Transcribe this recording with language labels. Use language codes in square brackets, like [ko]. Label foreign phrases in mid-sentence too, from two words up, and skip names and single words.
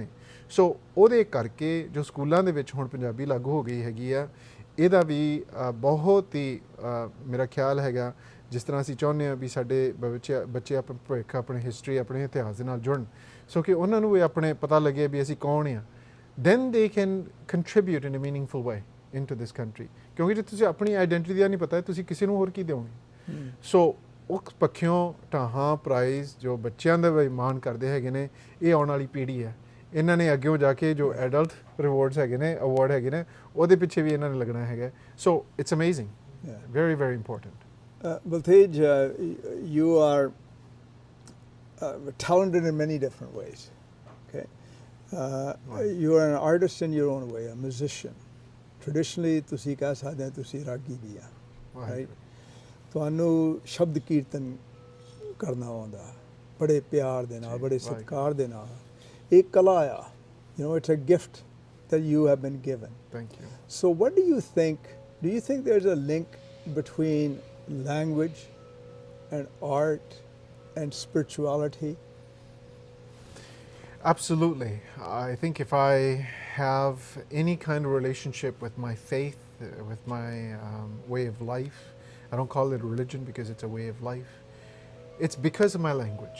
[pa] ਸੋ ਉਹਦੇ ਕਰਕੇ ਜੋ ਸਕੂਲਾਂ ਦੇ ਵਿੱਚ ਹੁਣ ਪੰਜਾਬੀ ਲਾਗੂ ਹੋ ਗਈ ਹੈਗੀ ਆ, ਇਹਦਾ ਵੀ ਬਹੁਤ ਹੀ ਮੇਰਾ ਖਿਆਲ ਹੈਗਾ, ਜਿਸ ਤਰ੍ਹਾਂ ਅਸੀਂ ਚਾਹੁੰਦੇ ਹਾਂ ਵੀ ਸਾਡੇ ਬੱਚੇ ਆਪਣੇ ਭਵਿੱਖ, ਆਪਣੇ ਹਿਸਟਰੀ, ਆਪਣੇ ਇਤਿਹਾਸ ਦੇ ਨਾਲ ਜੁੜਨ, ਸੋ ਕਿ ਉਹਨਾਂ ਨੂੰ ਵੀ ਆਪਣੇ ਪਤਾ ਲੱਗੇ ਵੀ ਅਸੀਂ ਕੌਣ ਹਾਂ, [en] then they can contribute in a meaningful way into this country। [pa] ਕਿਉਂਕਿ ਜੇ ਤੁਸੀਂ ਆਪਣੀ ਆਈਡੈਂਟਿਟੀ ਦਾ ਨਹੀਂ ਪਤਾ ਤੁਸੀਂ ਕਿਸੇ ਨੂੰ ਹੋਰ ਕੀ ਦਿਓਗੇ। ਸੋ ਉਸ ਪੱਖਿਓਂ ਢਾਹਾਂ ਪ੍ਰਾਈਜ਼ ਜੋ ਬੱਚਿਆਂ ਦਾ ਵੀ ਮਾਣ ਕਰਦੇ ਹੈਗੇ ਨੇ, ਇਹ ਆਉਣ ਵਾਲੀ ਪੀੜ੍ਹੀ ਹੈ, ਇਹਨਾਂ ਨੇ ਅੱਗਿਓਂ ਜਾ ਕੇ ਜੋ [en] adult rewards [pa] ਹੈਗੇ ਨੇ, ਅਵਾਰਡ ਹੈਗੇ ਨੇ, ਉਹਦੇ ਪਿੱਛੇ ਵੀ ਇਹਨਾਂ ਨੇ ਲੱਗਣਾ ਹੈਗਾ। [en] So it's amazing, very very important. Baltej, you are talented in many different ways. Okay, you are an artist in your own way, a musician. Traditionally, [pa] ਤੁਸੀਂ ਕਹਿ ਸਕਦੇ ਹੋ ਤੁਸੀਂ ਰਾਗੀ ਵੀ ਆ, right? ਤੁਹਾਨੂੰ ਸ਼ਬਦ ਕੀਰਤਨ ਕਰਨਾ ਆਉਂਦਾ ਬੜੇ ਪਿਆਰ ਦੇ ਨਾਲ, ਬੜੇ ਸਤਿਕਾਰ ਦੇ ਨਾਲ। ਇਹ ਕਲਾ ਆ, [en] it's a gift that you have been given. Thank you. So what do you think? Do you think there's a link between language and art and spirituality? Absolutely. I think if I have any kind of relationship with my faith, with my way of life, I don't call it a religion because it's a way of life, it's because of my language.